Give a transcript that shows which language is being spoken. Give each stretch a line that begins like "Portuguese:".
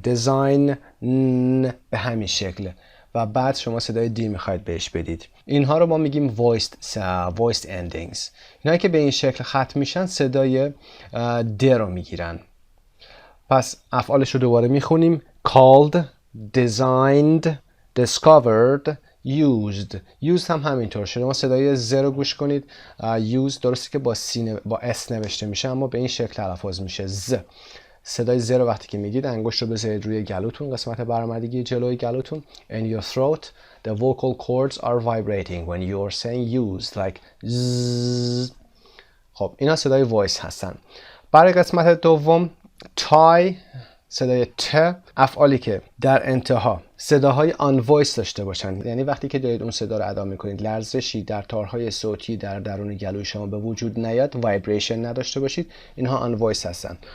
Persian: design به همین شکل و بعد شما صدای دی میخواید بهش بدید. اینها رو ما میگیم
English: voiced endings.
Persian: اینهایی که به این شکل ختم میشن صدای د رو میگیرن. پس افعالش رو دوباره میخونیم.
English: called, designed, discovered, used
Persian: هم همینطور. شما صدای ز رو گوش کنید. used درسته که با اس نوشته میشه اما به این شکل تلفظ میشه ز. صدای ز رو وقتی که میگید انگشت رو بذارید روی گلوتون، قسمت برآمدگی جلوی گلوتون.
English: in your throat the vocal cords are vibrating when you are saying used like zzz.
Persian: خب اینا صدای voice هستن. برای قسمت دوم tie صدای ت، افعالی که در انتها صداهای آن وایس داشته باشن، یعنی وقتی که دارید اون صدا رو ادا میکنید لرزشی در تارهای صوتی در درون گلوی شما به وجود نیاد، وایبریشن نداشته باشید، اینها آن وایس هستن.